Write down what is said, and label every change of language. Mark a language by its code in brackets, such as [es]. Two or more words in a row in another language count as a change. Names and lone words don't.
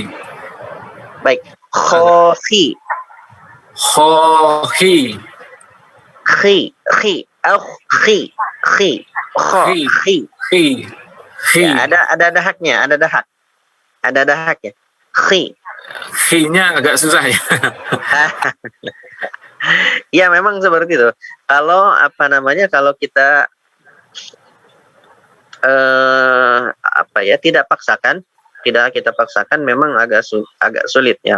[id] Baik. Khohi. Khohi. Khi. Khi. Khi. Khi. Kho. Khi. Khi. Khi. Ya, ada dahaknya, ada dahaknya. Khi. Khi-nya agak susah ya. Ya memang seperti itu. Kalau kalau kita tidak kita paksakan memang agak sulit ya.